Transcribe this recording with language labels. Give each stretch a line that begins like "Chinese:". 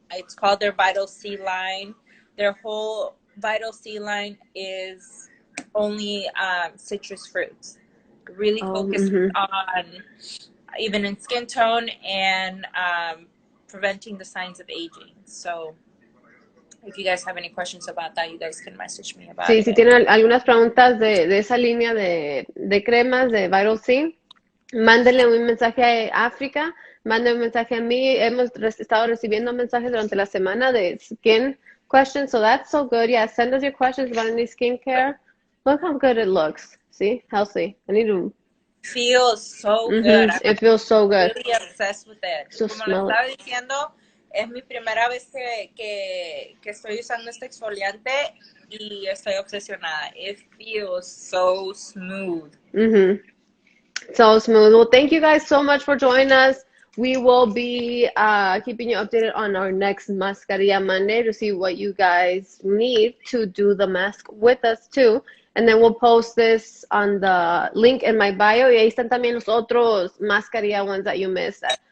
English: It's called their Vital C line. Their whole Vital C line is only citrus fruits. Really focused on even in skin tone and preventing the signs of aging. So if you guys have any questions about that, you guys can message me about it.
Spanish: Si tienen algunas preguntas de esa línea de cremas de Vital C, mándenle un mensaje a África, mándenle un mensaje a mí. Hemos estado recibiendo mensajes durante la semana de
English: skin questions, so that's so good. Yeah, send us your questions about any skincare. Look how good it looks. See? Healthy. I need to... Feels so good. It feels so good. Really obsessed with it. So
Spanish: Como lo estaba diciendo, es mi primera vez que estoy usando este exfoliante y estoy obsesionada.
English: It feels so smooth. So smooth. Well, thank you guys so much for joining us. We will be keeping you updated on our next Mascarilla Monday to see what you guys need to do the mask with us too. And then we'll post this on the link in my bio.
Spanish: Y ahí están también los otros mascarilla
English: ones that you missed.